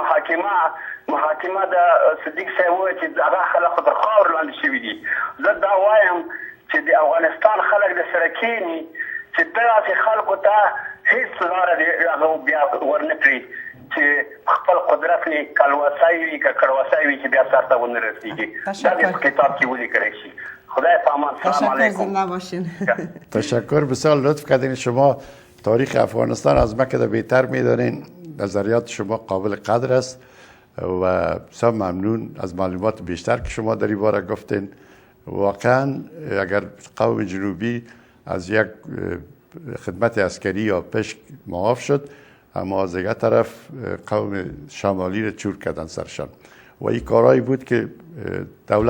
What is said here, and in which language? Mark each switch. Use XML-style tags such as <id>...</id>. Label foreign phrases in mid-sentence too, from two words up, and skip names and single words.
<ps>چې محاکمه د صدیق صاحب وایي چې هغه خلک خو تر خاورو لاندې شوي دي زه دا وایم چې د افغانستان خلک د سره کښېني چې دغسې خلکو ته هېڅ لاره د هغه بیا ورنه کړي چې خپل قدرت نه کلوسای وي که کړوسای وي چې بیا سر ته ونه رسېږي دا د کتاب کې ولیکلی شي خدای پامان</ps> <ar>سلام علیکم</ar> <fa>تشکر بسیار لطف کردین شما تاریخ افغانستان از من که بهتر میدانین نظریات شما قابل قدر است و بسیار ممنون از معلومات بیشتر که شما در این باره گفتین واقعا اگر قوم جنوبی از یک خدمت عسکری یا پشک معاف شد اما از دیگر طرف قوم شمالی رو چور کردن سرشان و این کارهایی بود که دولت</fa>